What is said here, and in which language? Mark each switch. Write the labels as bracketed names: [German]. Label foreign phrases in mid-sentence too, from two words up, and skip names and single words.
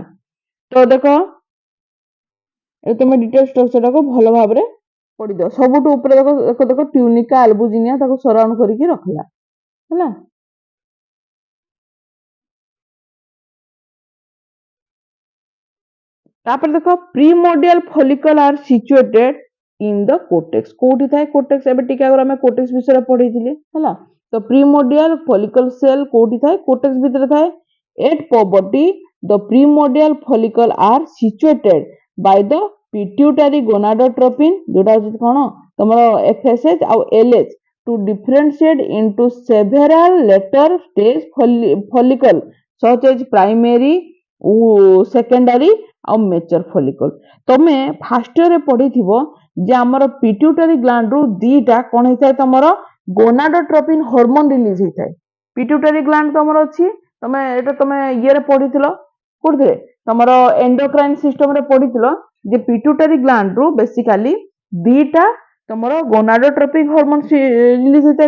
[Odia] ତ ଦେଖ, ଏ ତମେ [English] detail structureଟାକୁ [Odia] ଭଲ ଭାବରେ ପଢିଦିଅ। ସବୁଠୁ ଉପରେ ଦେଖ, ଦେଖ ଟ୍ୟୁନିକା ଆଲବୁଜିନିଆ ତାକୁ ସରାଉଣ୍ଡ କରିକି ରଖିଲା ହେଲା। ତାପରେ ଦେଖ, [English] primordial follicle are situated in the cortex, [Odia] କୋଉଠି ଥାଏ cortex, ଏବେ ଟିକେ ଆଗରୁ ଆମେ cortex ବିଷୟରେ ପଢିଥିଲେ ହେଲା। ତ [English] primordial follicle cell [Odia] କୋଉଠି ଥାଏ, cortex ଭିତରେ ଥାଏ। [English] at puberty the primordial follicle are situated by the pituitary gonadotropin, [Odia] ଯୋଉଟା ହଉଛି କଣ, ତମର [English] FSH ଆଉ LH, to differentiate into several later stage follicle such as primary, secondary ଆଉ mature follicle. [Odia] ତମେ [English] first yearରେ [Odia] ପଢିଥିବ ଯେ ଆମର [English] pituitary gland [Odia] ରୁ ଦିଟା କଣ ହେଇଥାଏ, ତମର [English] gonadotropin hormone release [Odia] ହେଇଥାଏ। [English] pituitary gland [Odia] ତମର ଅଛି, ତମେ ଏଟା ତମେ ଇଏରେ ପଢିଥିଲ, କୋଉଥିରେ, ତମର [English] endocrine systemରେ [Odia] ପଢିଥିଲ, ଯେ [English] pituitary gland [Odia] ରୁ ବେସିକାଲି ଦିଟା ତମର [English] gonadotropic hormone release [Odia] ହେଇଥାଏ।